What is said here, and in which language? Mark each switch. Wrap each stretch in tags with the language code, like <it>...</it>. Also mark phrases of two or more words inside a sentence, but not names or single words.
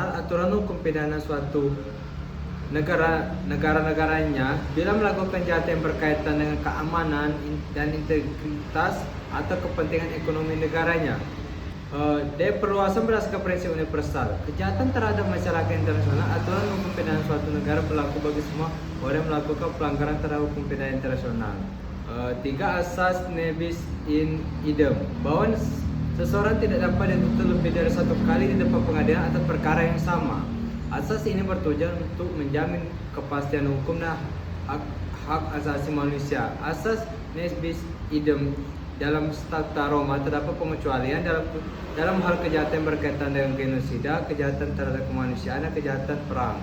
<id>Aturan hukum pidana suatu negara-negaranya bila melakukan kejahatan yang berkaitan dengan keamanan dan integritas atau kepentingan ekonomi negaranya. Dia perluasan berdasarkan prinsip universal. Kejahatan terhadap masyarakat internasional, aturan hukum pidana suatu negara berlaku bagi semua orang yang melakukan pelanggaran terhadap hukum pidana internasional. 3. Asas</id> <la>nebis in idem,</la> <id>bahwa seseorang tidak dapat dituntut lebih dari satu kali di depan pengadilan atas perkara yang sama. Asas ini bertujuan untuk menjamin kepastian hukum dan hak asasi manusia. Asas</id> <la>nebis idem</la> <id>dalam Statuta Roma terdapat pengecualian dalam hal kejahatan berkaitan dengan genosida, kejahatan terhadap kemanusiaan, dan kejahatan perang.</id>